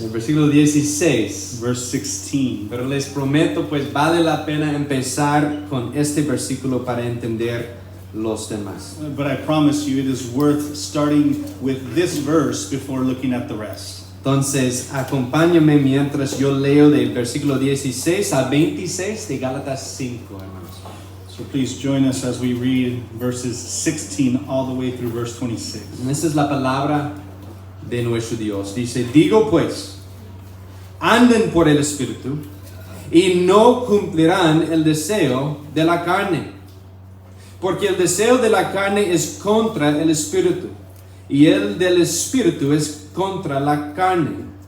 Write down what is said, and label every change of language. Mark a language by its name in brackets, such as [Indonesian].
[Spanish] El versículo 16. [English] verse 16. [Spanish] Pero les prometo, pues vale la pena empezar con este versículo para entender los demás. [English] But I promise you, it is worth starting with this verse before looking at the rest. [Spanish] Entonces, acompáñame mientras yo leo del versículo 16 a 26 de Gálatas 5, hermanos. [English] So please join us as we read verses 16 all the way through verse 26. [Spanish] Esta es la palabra de nuestro Dios. Dice, digo pues, anden por el Espíritu y no cumplirán el deseo de la carne. Porque el deseo de la carne es contra el Espíritu y el del Espíritu es contra la carne.